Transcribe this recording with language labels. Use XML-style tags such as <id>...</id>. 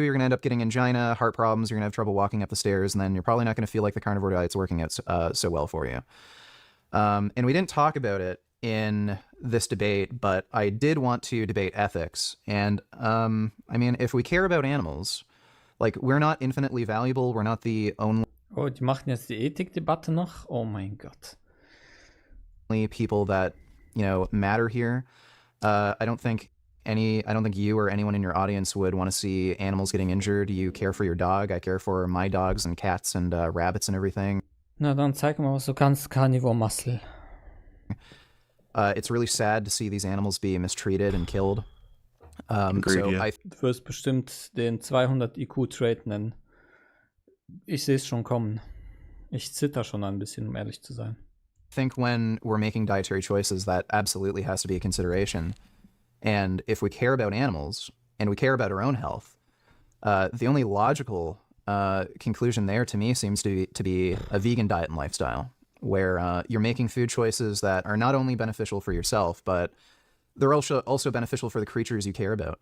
<en>You're going to end up getting angina, heart problems. You're going to have trouble walking up the stairs. And then you're probably not going to feel like the carnivore diet's working out so well for you. And we didn't talk about it in this debate, but I did want to debate ethics. And, if we care about animals, like, we're not infinitely valuable. We're not the only</en> <de>Oh, die machen jetzt die Ethikdebatte noch? Oh mein Gott.</de> <en>people that, matter here. I don't think you or anyone in your audience would want to see animals getting injured. You care for your dog. I care for my dogs and cats and rabbits and everything.</en> <de>Na, dann zeig mal, was du kannst, Carnivore Muscle.</de> <en>It's really sad to see these animals be mistreated and killed. Agreed, So yeah. I</en> <de>Du wirst bestimmt den 200 IQ-Trait nennen. Ich sehe es schon kommen. Ich zitter schon ein bisschen, um ehrlich zu sein.</de> <en>think when we're making dietary choices, that absolutely has to be a consideration. And if we care about animals and we care about our own health, the only logical conclusion there to me seems to be a vegan diet and lifestyle, where you're making food choices that are not only beneficial for yourself, but they're also beneficial for the creatures you care about.</en>